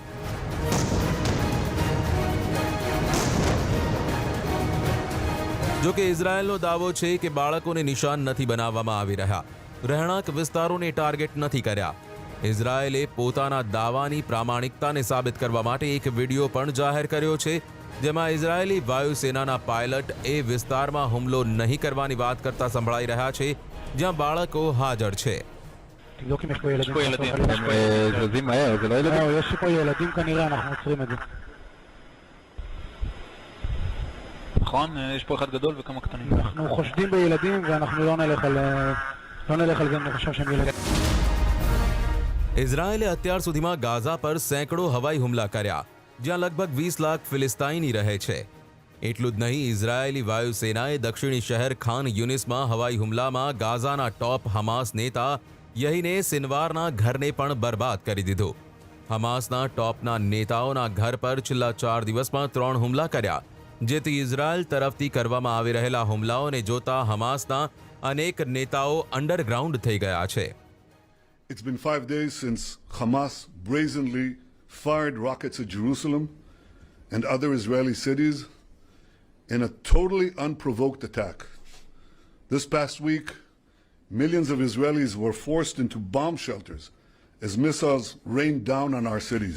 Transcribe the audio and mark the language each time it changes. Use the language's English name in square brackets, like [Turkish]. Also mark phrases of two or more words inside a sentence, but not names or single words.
[Gujarati] જો કે ઇઝરાયેલનો દાવો છે કે બાળકોને નિશાન નથી બનાવવામાં આવી રહ્યા, રહેણાંક વિસ્તારોને ટાર્ગેટ નથી કર્યા। ઇઝરાયેલે પોતાના દાવાની પ્રામાણિકતાને સાબિત કરવા માટે એક વિડીયો પણ જાહેર કર્યો છે, જેમાં ઇઝરાયેલી વાયુસેનાના પાયલટ એ વિસ્તારમાં હુમલો નહીં કરવાની વાત કરતા સંભળાઈ રહ્યા છે, જ્યાં બાળકો હાજર છે। [Hebrew] תבדוק אם יש פה ילדים. זזים מהר, זה לא ילדים? יש פה ילדים כנראה, אנחנו עוצרים את זה. נכון, יש פה אחד גדול וכמה קטנים. אנחנו חושדים בילדים ואנחנו לא נלך על זה, אני חושב שהם ילדים. [Gujarati] ઇઝરાયેલે અત્યાર સુધીમાં ગાઝા પર સેંકડો હવાઈ હુમલા કર્યા, જ્યાં લગભગ 20 લાખ ફિલિસ્તીની રહે છે। એટલું જ નહીં, ઇઝરાયેલી વાયુસેનાએ દક્ષિણી શહેર ખાન યુનિસમાં હવાઈ હુમલામાં ગાઝાના ટોપ હમાસ નેતા યહીને સિનવારના ઘરને પણ બરબાદ કરી દીધું. હમાસના ટોપના નેતાઓના ઘર પર છેલ્લા 4 દિવસમાં 3 હુમલા કર્યા, જેથી ઇઝરાયલ તરફથી કરવામાં આવી રહેલા હુમલાઓને જોતા હમાસના અનેક નેતાઓ અંડરગ્રાઉન્ડ થઈ ગયા છે. [English] It's been 5 days since Hamas brazenly fired rockets at Jerusalem and other Israeli cities in a totally unprovoked attack. This past week, millions of Israelis were forced into bomb shelters as missiles rained down on our cities.